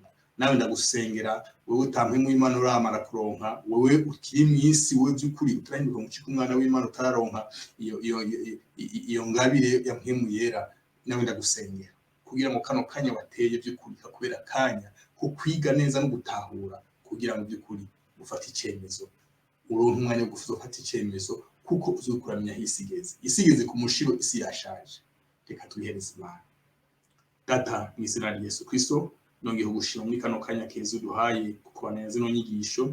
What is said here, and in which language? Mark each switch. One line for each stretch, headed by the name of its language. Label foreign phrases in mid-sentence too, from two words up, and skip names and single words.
Rundi: Nawe ndagusengera, wewe utampwe mu Imana uramara kuronka, wewe ukiri mu isi, wewe by'ukuri utarahinduka mu ciko umwana w'Imana utaronka iyo ngabire ya mpemu yera. Nawe ndagusengera kugira ngo kano kanya wateye by'ukuri kakubera kanya ko kwiga neza no gutahura, kugira ngo by'ukuri ufate icyemezo, uronke umwanya wo gufata icyemezo, kuko uzukuramenya aho isi igeze. Isi igeze ku mushiro, isi yashaje. Reka tubihereze Imana. Data, mu izina rya Yesu Kristo, nongeye kugushima muri kano kanya keza uduhaye kukubanira zino nyigisho.